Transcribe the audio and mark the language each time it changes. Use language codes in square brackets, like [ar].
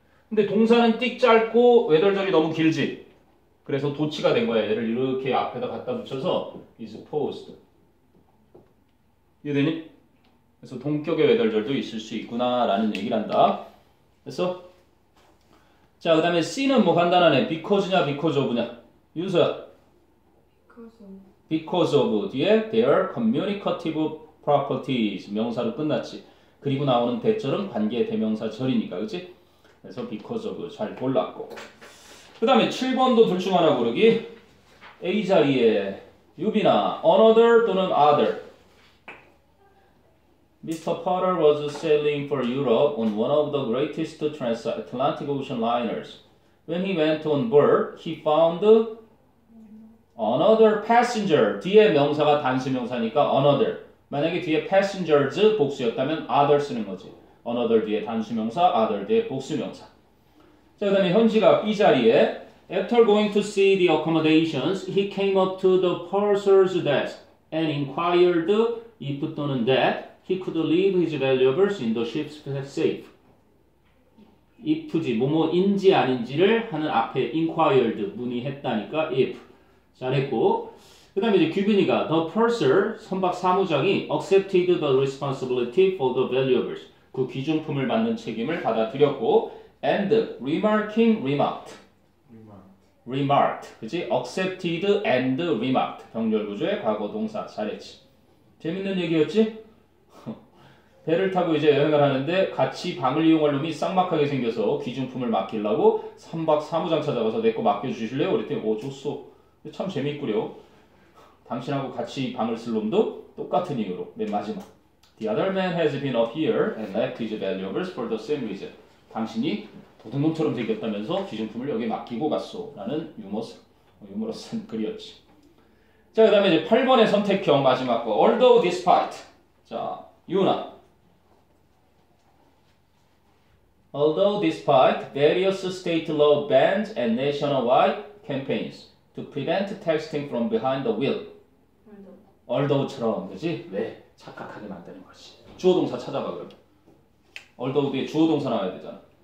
[ko] 근데 동사는 띡 짧고 외덜절이 너무 길지. 그래서 도치가 된 거야. 얘를 이렇게 앞에다 갖다 붙여서 [en] is posed. [ko] 이해되니? 그래서 동격의 외덜절도 있을 수 있구나라는 얘기를 한다. 그래서 자, 그 다음에 C는 뭐 간단하네. [en] because냐 because of냐. [ko] 윤서야. [en] because of [ko] 뒤에 [en] their communicative properties [ko] 명사로 끝났지. 그리고 나오는 대절은 관계 대명사절이니까. 그치? 그래서 because of 잘 골랐고. 그 다음에 7번도 둘 중 하나 고르기. A자리에 유빈아 another 또는 other. [en] Mr. Potter was sailing for Europe on one of the greatest transatlantic ocean liners. When he went on board, he found another passenger [ko] 뒤에 명사가 단수 명사니까 another. 만약에 뒤에 passengers 복수였다면 other 쓰는 거지. another 뒤에 단수 명사, other 뒤에 복수 명사. 자, 그다음에 현지가 B 자리에 [en] After going to see the accommodations, he came up to the purser's desk and inquired if 또는 that he could leave his valuables in the ship's safe. [ko] if지 뭐뭐인지 아닌지를 하는 앞에 [en] inquired [ko] 문의했다니까 if. 잘했고. 그 다음에 이제 규빈이가 [en] the purser [ko] 선박 사무장이 [en] accepted the responsibility for the valuables. [ko] 그 귀중품을 받는 책임을 받아들였고 [en] and remarked. [ko] 그치? [en] accepted and remarked. [ko] 병렬 구조의 과거 동사. 잘했지. 재밌는 얘기였지? 배를 타고 이제 여행을 하는데 같이 방을 이용할 놈이 쌍막하게 생겨서 귀중품을 맡기려고 선박 사무장 찾아가서 내 거 맡겨주실래요? 그랬더니 오 좋소. 참 재밌구려. 당신하고 같이 방을 쓸 놈도 똑같은 이유로 맨 마지막 [en] The other man has been up here and left his valuables for the same reason. [ko] 당신이 도둑놈처럼 생겼다면서 귀중품을 여기 맡기고 갔소. 라는 유머러스한 글이었지. 자, 그 다음에 이제 8번의 선택형 마지막 거. [en] Although despite. 자, 유나. Although despite various state law bans and nationwide campaigns to prevent texting from behind the wheel. [ko] Although처럼, 그지? 왜? 착각하게 만드는 거지. 주어 동사 찾아봐, 그럼. Although 뒤에 주어 동사 나와야 되잖아.